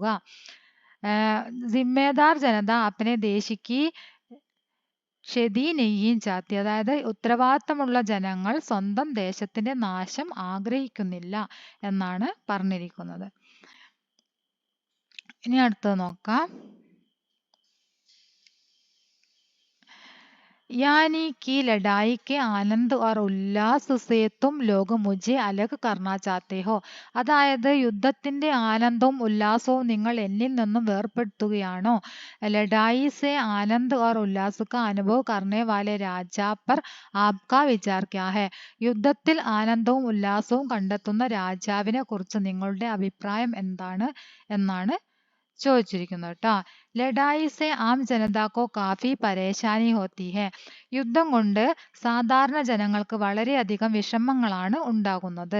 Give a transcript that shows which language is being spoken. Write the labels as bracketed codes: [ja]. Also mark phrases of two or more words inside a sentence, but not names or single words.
[hi] जिम्मेदार जनता अपने देश की क्षति नहीं चाहती. [ml] അതായത് ഉത്തരവാദിത്തമുള്ള ജനങ്ങൾ സ്വന്തം ദേശത്തിന്റെ നാശം ആഗ്രഹിക്കുന്നില്ല എന്നാണ് പറഞ്ഞിരിക്കുന്നത്. ഇനി അടുത്തത് നോക്കാം. [hi] यानी कि लड़ाई के आनंद और उल्लास से तुम लोग मुझे अलग करना चाहते हो. [ml] അതായത് യുദ്ധത്തിന്റെ ആനന്ദവും ഉല്ലാസവും നിങ്ങൾ എന്നിൽ നിന്നും വേർപെടുത്തുകയാണോ? [hi] लड़ाई से आनंद और उल्लास का अनुभव करने वाले राजा पर आपका विचार क्या है? [ml] യുദ്ധത്തിൽ ആനന്ദവും ഉല്ലാസവും കണ്ടെത്തുന്ന രാജാവിനെ കുറിച്ച് നിങ്ങളുടെ അഭിപ്രായം എന്താണ് എന്നാണ് ചോദിച്ചിരിക്കുന്നത് കേട്ടോ. [hi] लड़ाई से आम जनता को काफी परेशानी होती है. [ml] യുദ്ധം കൊണ്ട് സാധാരണ ജനങ്ങൾക്ക് വളരെയധികം വിഷമങ്ങളാണ് ഉണ്ടാകുന്നത്.